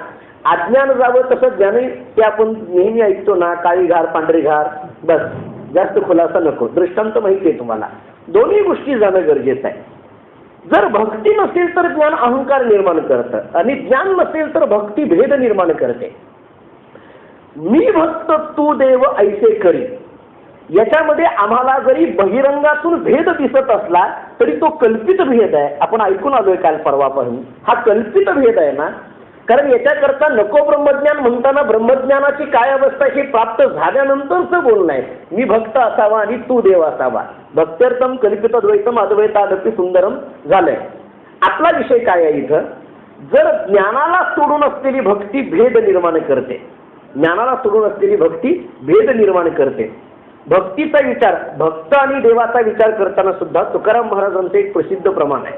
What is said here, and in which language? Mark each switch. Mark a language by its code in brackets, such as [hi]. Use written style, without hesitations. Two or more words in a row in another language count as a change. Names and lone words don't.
[mr] अज्ञान जावं तसं ज्ञान, ते आपण नेहमी ऐकतो ना, काळी घार पांढरी घार, बस जास्त खुलासा नको. दृष्टांत माहिती आहे तुम्हाला. दोन्ही गोष्टी जाणं गरजेचं आहे. जर भक्ती नसेल तर ज्ञान अहंकार निर्माण करतं आणि ज्ञान नसेल तर भक्ती भेद निर्माण करते. मी भक्त तू देव ऐसे करी, याच्यामध्ये आम्हाला जरी बहिरंगातून भेद दिसत असला तरी तो कल्पित भेद आहे. आपण ऐकून आलोय काल परवापासून, हा कल्पित भेद आहे ना. कारण याच्याकरता नको ब्रह्मज्ञान म्हणताना ब्रह्मज्ञानाची काय अवस्था हे प्राप्त झाल्यानंतरच बोलणं आहे. मी भक्त असावा आणि तू देव असावा. [sa] भक्त्यर्थम कल्पित द्वैतम अद्वैतादपि सुंदरम [mr] झालंय. आपला विषय काय आहे इथं? जर ज्ञानाला सोडून असलेली भक्ती भेद निर्माण करते, ज्ञानाला सोडून असलेली भक्ती भेद निर्माण करते. भक्तीचा विचार, भक्त आणि देवाचा विचार करताना सुद्धा तुकाराम महाराजांचं एक प्रसिद्ध प्रमाण आहे.